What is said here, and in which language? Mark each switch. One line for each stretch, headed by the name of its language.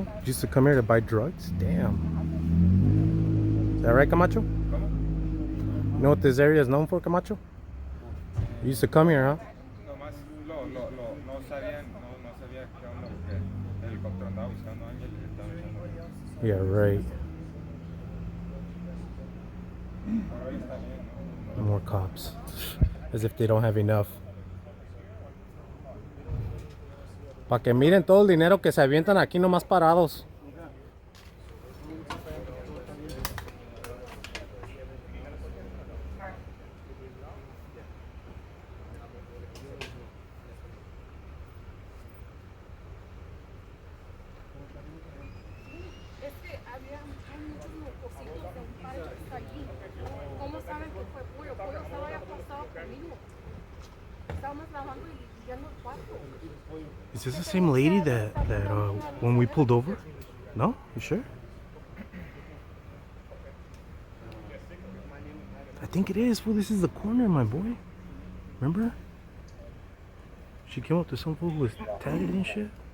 English: You used to come here to buy drugs? Damn. Is that right, Camacho? You know what this area is known for, Camacho? You used to come here, huh?
Spanish: Nomás no sabía qué onda porque el helicóptero andaba buscando a Ángel y estaba echando.
English: Yeah, right.
Spanish: Pero ahí está bien, ¿no?
English: More cops. As if they don't have enough.
Spanish: Para que miren todo el dinero que se avientan aquí nomás parados. Es que hay muchos mocositos de un parque que está allí. ¿Cómo saben que fue pollo? Pollo estaba ya pasado conmigo. Estábamos lavando y limpiando el cuarto.
English: Is this the same lady that when we pulled over? No? You sure? I think it is. Fool, this is the corner, my boy. Remember? She came up to some fool who was tagged and shit.